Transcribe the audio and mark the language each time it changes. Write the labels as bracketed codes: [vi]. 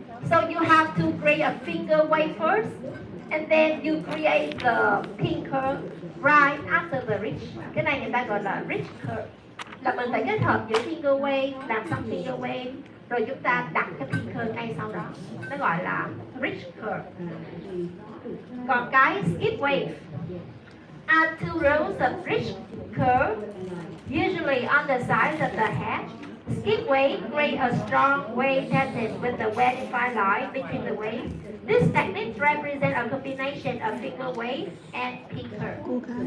[en] So you have to create a finger wave first, and then you create the pink curve right after the ridge. [vi] Cái này người ta gọi là ridge curve, là mình phải kết hợp giữa finger wave, làm xong finger wave rồi chúng ta đặt cái pink curve ngay sau đó, nó gọi là ridge curve. Còn cái [en] skip wave are two rows of ridge curve usually on the sides of the head. Skip wave create a strong wave pattern with the well-defined line between the waves. This technique represents a combination of finger wave and pink curve.